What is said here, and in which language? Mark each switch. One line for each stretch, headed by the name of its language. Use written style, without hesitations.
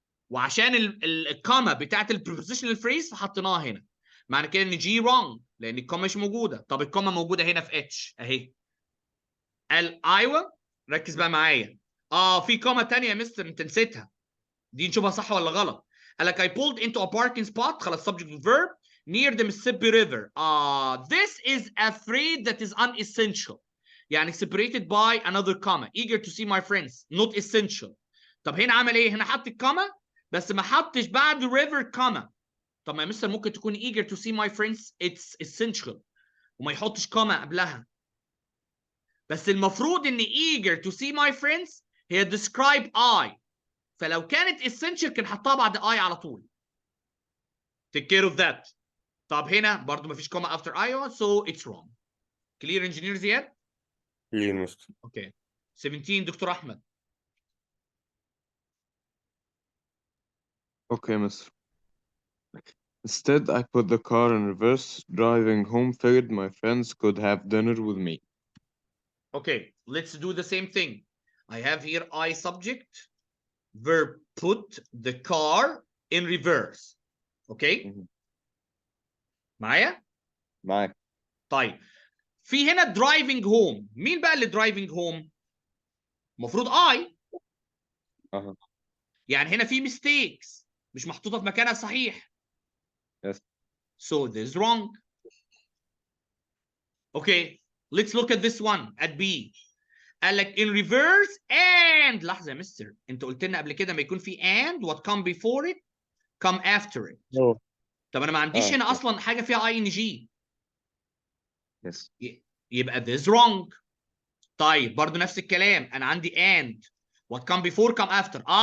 Arabic: وعشان الكوما بتاعت البريبوزيشنال فريز فحطيناها هنا. معنى كده ان جي رونج لان الكوما مش موجوده. طب الكوما موجوده هنا في اتش اهي. قال ايوه، ركز بقى معايا. في كوما ثانيه يا مستر انت نسيتها، دي نشوفها صح ولا غلط. قال لك
English: I pulled into a parking spot، خلاص subject and verb near the Mississippi River. This is a phrase that is unessential، يعني separated by another comma. Eager to see my friends not essential.
Arabic: طب هنا عمل ايه؟ هنا حط الكوما بس ما حطش بعد river comma. طب ما يا مستر ممكن تكون
English: eager to see my friends it's essential
Arabic: وما يحطش كوما قبلها. بس المفروض ان
English: eager to see my friends
Arabic: هي
English: describe I،
Arabic: فلو كانت essential كان حطها بعد I على طول.
English: take care of that.
Arabic: طب هنا برضو ما فيش كوما
English: after I so it's wrong. clear engineer زياد؟ clear mister. okay. 17 doctor احمد. Okay, mister. Instead, I put the car in reverse. Driving home, figured my friends could have dinner with me. Okay, let's do the same thing. I have here I subject, verb put the car in reverse. Okay?
Arabic: معايا؟ معاك. طيب في هنا
English: driving home،
Arabic: مين بقى اللي driving home؟ المفروض I. يعني هنا في mistakes مش محطوطة في مكانها صحيح.
English: Yes. So this is wrong. Okay, let's look at this one at B.
Arabic: قال لك in reverse and لحظة يا مستر، انت قلت لنا قبل كده ما يكون في and
English: what come before it come after it.
Arabic: طب انا ما عنديش هنا اصلا حاجة فيها ING.
English: Yes.
Arabic: يبقى
English: this wrong.
Arabic: طيب برضو نفس الكلام، انا عندي
English: and what come before come after.